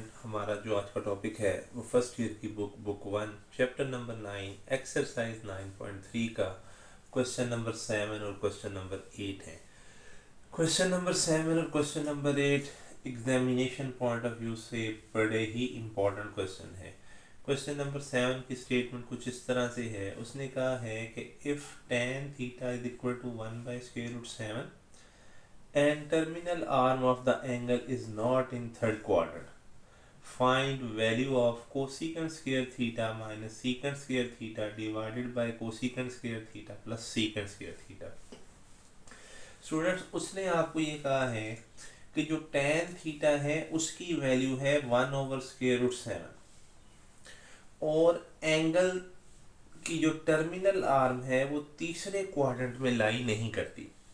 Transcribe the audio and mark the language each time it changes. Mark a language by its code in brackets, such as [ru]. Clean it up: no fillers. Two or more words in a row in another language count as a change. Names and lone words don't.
[hi] हमारा जो आज का टॉपिक है वो [en] first year [hi] की बुक 1 [en] chapter number 9 exercise 9.3 [hi] का [en] question number 7 [hi] और [en] question number 8 [hi] है। [en] question number 7 [hi] और [en] question number 8 examination point of view [hi] से बड़े ही [en] important question [hi] है। [en] question number 7 [hi] की स्टेटमेंट कुछ इस तरह से है। उसने कहा है कि [en] if tan theta is equal to 1/√7 and terminal arm of the angle is not in third quadrant, find value of cosecant square theta minus secant square theta divided by cosecant square theta plus secant square theta। [hi] स्टूडेंट्स, उसने आपको ये कहा है कि जो [en] tan theta [hi] है उसकी वैल्यू है 1/√7 और एंगल की जो [en] terminal arm [hi] है वो तीसरे क्वाड्रेंट में लाई नहीं करती।